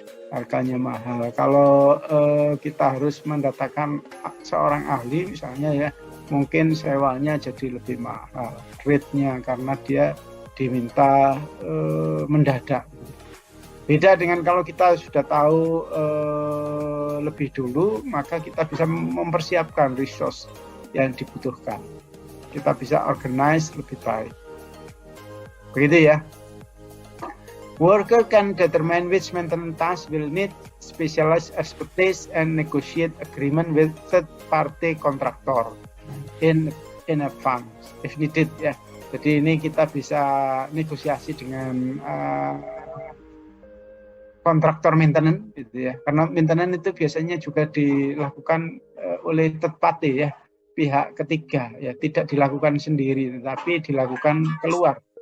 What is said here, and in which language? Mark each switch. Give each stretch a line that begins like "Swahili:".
Indonesian: Harganya mahal. Kalau kita harus mendatangkan seorang ahli misalnya, ya, mungkin sewanya jadi lebih mahal rate-nya karena dia diminta mendadak. Beda dengan kalau kita sudah tahu lebih dulu, maka kita bisa mempersiapkan resource yang dibutuhkan. Kita bisa organize lebih baik. Begitu ya.
English: Worker can determine which maintenance task will need specialized expertise and negotiate agreement with third-party contractor in advance if needed.
Indonesian: Ya. Jadi ini kita bisa negosiasi dengan kontraktor maintenance, gitu ya. Karena maintenance itu biasanya juga dilakukan oleh third party, ya, pihak ketiga, ya, tidak dilakukan sendiri, tetapi dilakukan keluar.